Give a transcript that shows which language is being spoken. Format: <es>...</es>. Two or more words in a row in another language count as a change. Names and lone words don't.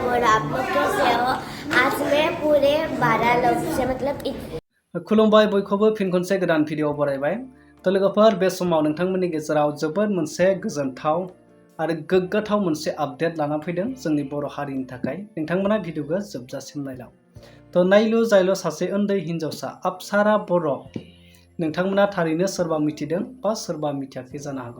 <hi>आप लोग कैसे हो? आज मैं पूरे 12 लोग से मतलब</hi> <brx>खुलुमबाय बयखौबो फिन खनसे गोदान भिडिअ बरायबाय। तो लोगोफोर बे समाव नोंथांमोननि गेजेराव जोबोद मोनसे गोजोनथाव आरो गोग्गाथाव मोनसे आपडेट लाना फैदों जोंनि बर' हारिनि थाखाय। नोंथांमोना भिडिअखौ जोबजासिम नायलां। तो नायलु जायलु सासे उन्दै हिन्जावसा अपसारा बर' नोंथांमोना थारैनो सोरबा मिथिदों बा सोरबा मिथियाखै जानो हागौ।</brx>